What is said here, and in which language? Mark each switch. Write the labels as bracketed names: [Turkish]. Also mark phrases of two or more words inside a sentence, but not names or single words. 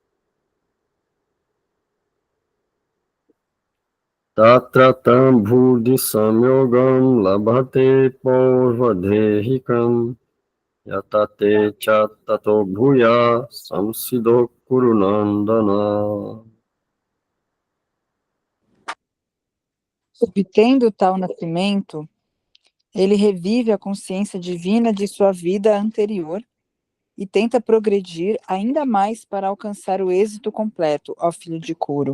[Sanskrit] तत्रतम् बुद्धि संयोगम् लभते पोर्वदेहिकम् यतते च ततो भुय संसिदो कुरुनन्दन. [Portuguese] Obtendo tal nascimento, ele revive a consciência divina de sua vida anterior e tenta progredir ainda mais para alcançar o êxito completo, ó filho de Kuru.